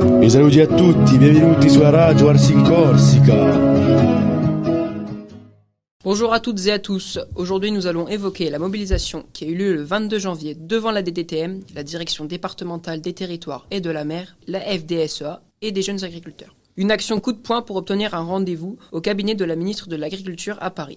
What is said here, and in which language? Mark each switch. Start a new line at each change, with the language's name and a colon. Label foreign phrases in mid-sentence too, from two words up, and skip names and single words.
Corsican: saluti a tutti, benvenuti su Radio Ars in Corsica.
French: Bonjour à toutes et à tous. Aujourd'hui, nous allons évoquer la mobilisation qui a eu lieu le 22 janvier devant la DDTM, la Direction départementale des territoires et de la mer, la FDSEA et des jeunes agriculteurs. Une action coup de poing pour obtenir un rendez-vous au cabinet de la ministre de l'Agriculture à Paris.